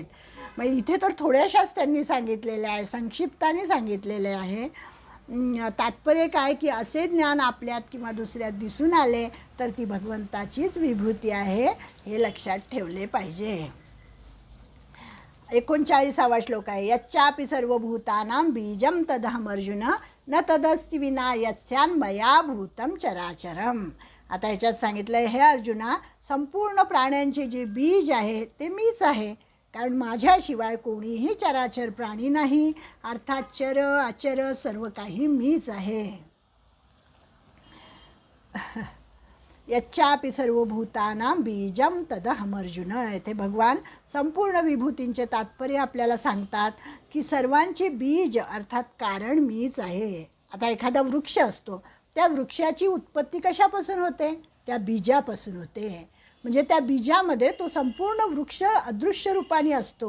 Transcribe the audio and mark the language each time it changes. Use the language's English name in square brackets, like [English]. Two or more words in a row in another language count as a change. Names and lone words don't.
[Marathi] म्हणजे इथे तर थोड्याशाच त्यांनी सांगितलेल्या आहे, संक्षिप्ताने सांगितलेले आहे. तात्पर्य काय की असे ज्ञान आपल्यात किंवा दुसऱ्यात दिसून आले तर ती भगवंताचीच विभूती आहे, हे लक्षात ठेवले पाहिजे. 39वा श्लोक आहे, [Sanskrit] यच्चापि सर्वभूतानां बीजं तदहम अर्जुन न तदस्ति विना यस्यान् मया भूतं चराचरम. [Marathi] आता ह्याच्यात सांगितलं आहे, हे अर्जुना, संपूर्ण प्राण्यांचे जे बीज आहे ते मीच आहे, कारण माझ्याशिवाय कोणीही चराचर प्राणी नाही. अर्थात चर अचर सर्व काही मीच आहे. [Sanskrit] यच्चापि सर्वभूतानां बीजं तदहम अर्जुन. [Marathi] येथे भगवान संपूर्ण विभूतींचे तात्पर्य आपल्याला सांगतात की सर्वांचे बीज अर्थात कारण मीच आहे. आता एखादा वृक्ष असतो, त्या वृक्षाची उत्पत्ती कशापासून होते? त्या बीजापासून होते. म्हणजे त्या बीजामध्ये तो संपूर्ण वृक्ष अदृश्य रूपाने असतो.